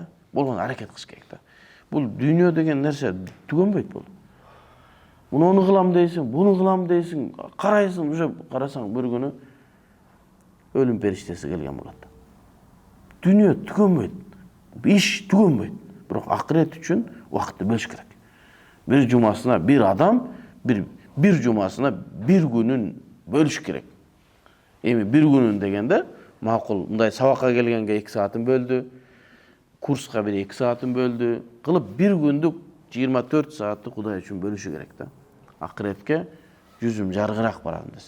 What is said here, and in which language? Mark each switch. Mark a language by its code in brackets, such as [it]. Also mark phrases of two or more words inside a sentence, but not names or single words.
[ky] Болгону аракет кылыш керек да. Бул дүйнө деген нерсе түгөнбөйт бул. Муну кылам дейсиң, буну кылам дейсиң, карайсың, уже карасаң бир күнү өлүм периштеси келген болот. Дүйнө түгөнбөйт, иш түгөнбөйт. Бирок акырет үчүн убакытты бөлүш керек. Bir жумасына bir адам, bir жумасына bir күнүн бөлүш керек. Эми bir күнүн дегенде макул, мындай сабакка келгенге 2 саатын бөлдү, курска бир 2 саатын бөлдү, кылып bir күндүк 24 саатты Кудай үчүн бөлүшү керек да. Акыретке жүзүм жаргыраак барам десе.